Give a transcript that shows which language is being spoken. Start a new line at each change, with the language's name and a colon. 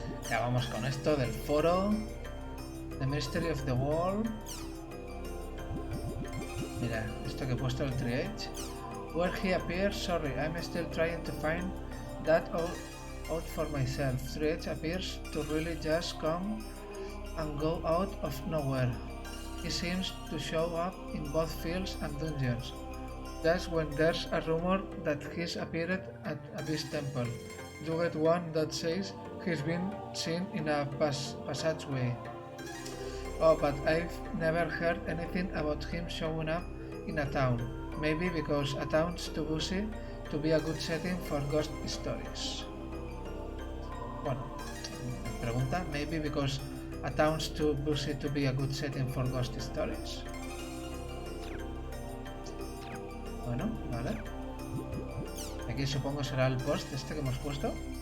Spanish: Ya vamos con esto del foro.
English: The Mystery of the Wall.
Spanish: Mira, esto que he puesto el triage.
English: Where he appears, sorry, I'm still trying to find that out for myself. Triage appears to really just come and go out of nowhere. He seems to show up in both fields and dungeons. That's when there's a rumor that he's appeared at Abyss Temple. You get one that says he's been seen in a passageway. Oh, but I've never heard anything about him showing up in a town. Maybe because a town's too busy to be a good setting for ghost stories.
Spanish: Bueno, pregunta,
English: maybe because a town's too busy to be a good setting for ghost stories.
Spanish: Bueno, vale. Aquí supongo será el post este que hemos puesto.